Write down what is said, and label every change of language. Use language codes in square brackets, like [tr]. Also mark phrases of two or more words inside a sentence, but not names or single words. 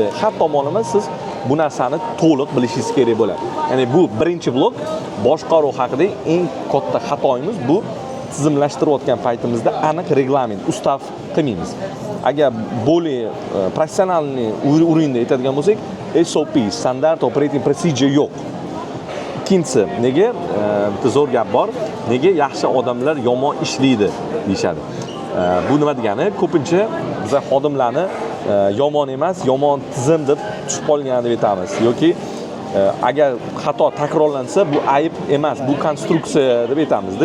[uz] Har tomonlama siz bu narsani to'liq bilishingiz kerak bo'ladi. Ya'ni bu birinchi blok boshqaruv haqida eng katta xatoyimiz bu tizimlashtirayotgan paytimizda aniq reglament, ustav qilmaymiz. Agar [ru] более профессиональный [uz] urinda aytadigan bo'lsak, SOP, [en] standard operating procedure yo'q. [uz] Ikkinchisi, nega bitta zo'r gap bor, nega yaxshi odamlar yomon ishlaydi deyshadi. Bu nima degani? Ko'pincha biz xodimlarni yomon emas, yomon tizim deb tushib qolgan deb aytamiz yoki agar xato takrorlansa bu ayb emas, bu konstruksiya deb aytamizda.